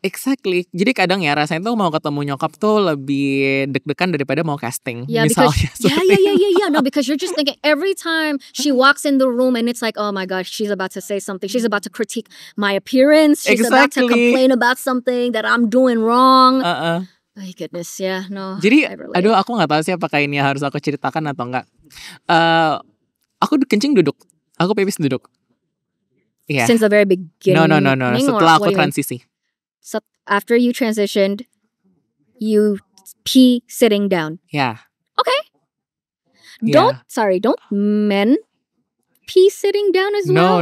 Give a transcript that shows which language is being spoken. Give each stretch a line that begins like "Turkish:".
English: Exactly.
Indonesian: Jadi kadang ya rasanya tuh mau ketemu nyokap tuh lebih deg-degan daripada mau casting. Misalnya.
English: No, because you're just thinking every time she walks in the room and it's like, oh my gosh, she's about to say something. She's about to critique my appearance. She's about to complain about something that I'm doing wrong. My goodness, no.
Indonesian: Jadi, aduh aku gak tahu sih apakah ini harus aku ceritakan atau enggak. Aku kencing duduk. Aku pipis duduk.
English: Yeah. Since the very beginning? No.
Indonesian: Setelah aku transisi.
English: So after you transitioned, you pee sitting down? Yeah. Okay. Don't men pee sitting down as well?